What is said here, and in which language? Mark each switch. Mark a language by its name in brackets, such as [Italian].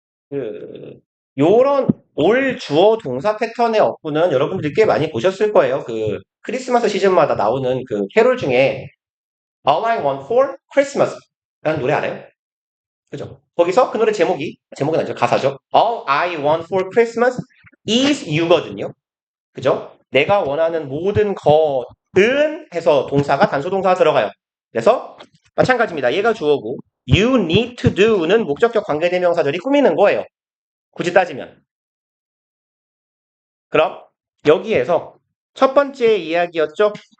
[Korean] 그 요런 올 주어 동사 패턴의 어구는 여러분들이 꽤 많이 보셨을 거예요. 그 크리스마스 시즌마다 나오는 그 캐롤 중에 All I Want for Christmas 라는 노래 알아요? 그죠? 거기서 그 노래 제목은 아니죠. 가사죠. [English] All I Want for Christmas is you거든요. [Korean] 그죠? 내가 원하는 모든 것은 해서 동사가 단수 동사가 들어가요. 그래서 마찬가지입니다. 얘가 주어고 you need to do는 목적격 관계대명사절이 꾸미는 거예요. 굳이 따지면. 그럼 여기에서 첫 번째 이야기였죠.